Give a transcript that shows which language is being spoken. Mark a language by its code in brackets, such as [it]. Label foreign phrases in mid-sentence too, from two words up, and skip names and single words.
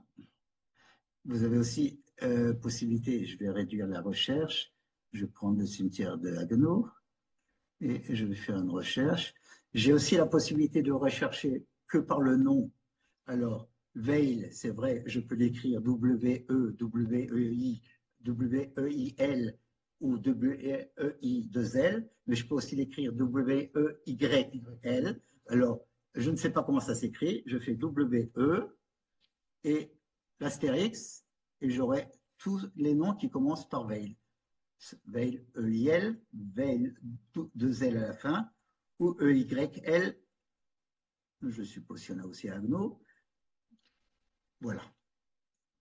[fr] Vous avez aussi possibilité, je vais réduire la recherche, je vais prendre le cimetière de Haguenau et je vais faire une recherche. J'ai aussi la possibilité de rechercher que par le nom. Alors, Veil, c'est vrai, je peux l'écrire W-E, W-E-I, W-E-I-L ou W-E-I-2-L, mais je peux aussi l'écrire W-E-Y-L. Alors, je ne sais pas comment ça s'écrit, je fais W-E et l'astérix, et j'aurai tous les noms qui commencent par Veil. Veil E-I-L, Veil 2L à la fin, ou E-Y-L, je suppose qu'il y en a aussi à Agno. Voilà.